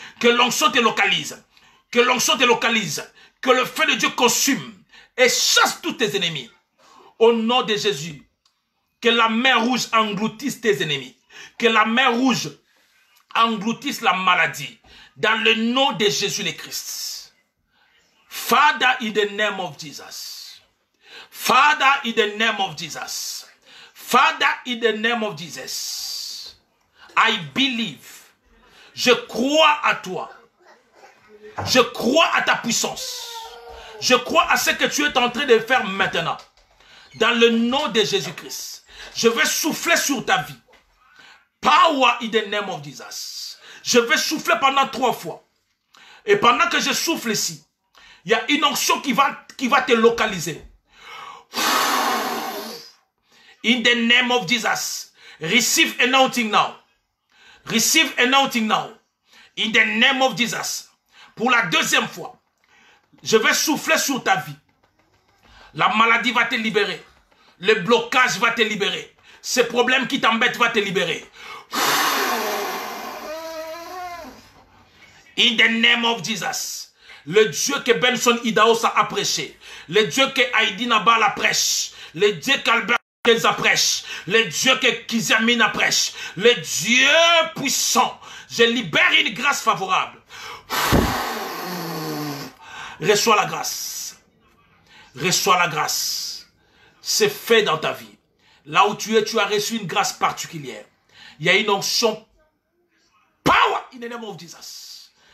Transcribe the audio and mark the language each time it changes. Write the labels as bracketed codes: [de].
[fr] Que l'onction te localise. Que l'onction te localise. Que le feu de Dieu consume et chasse tous tes ennemis. Au nom de Jésus, que la mer rouge engloutisse tes ennemis. Que la mer rouge engloutisse la maladie. Dans le nom de Jésus le Christ. [en] Father, in the name of Jesus. Father, in the name of Jesus. Father, in the name of Jesus. I believe. [fr] Je crois à toi. Je crois à ta puissance. Je crois à ce que tu es en train de faire maintenant. Dans le nom de Jésus-Christ. Je vais souffler sur ta vie. [en] Power in the name of Jesus. [fr] Je vais souffler pendant 3 fois. Et pendant que je souffle ici, il y a une onction qui va te localiser. [en] In the name of Jesus. Receive anointing now. Receive anointing now. In the name of Jesus. [fr] Pour la 2e fois, je vais souffler sur ta vie. La maladie va te libérer. Le blocage va te libérer. Ce problème qui t'embête va te libérer. [en] In the name of Jesus. [fr] Le Dieu que Benson Idaos a prêché. Le Dieu que Heidi Nabal a prêché. Le Dieu qu'Albert a prêché. Le Dieu que Kizamina prêche. Le Dieu puissant. Je libère une grâce favorable. Reçois la grâce. Reçois la grâce. C'est fait dans ta vie. Là où tu es, tu as reçu une grâce particulière. Il y a une onction. [en] Power in the name of Jesus.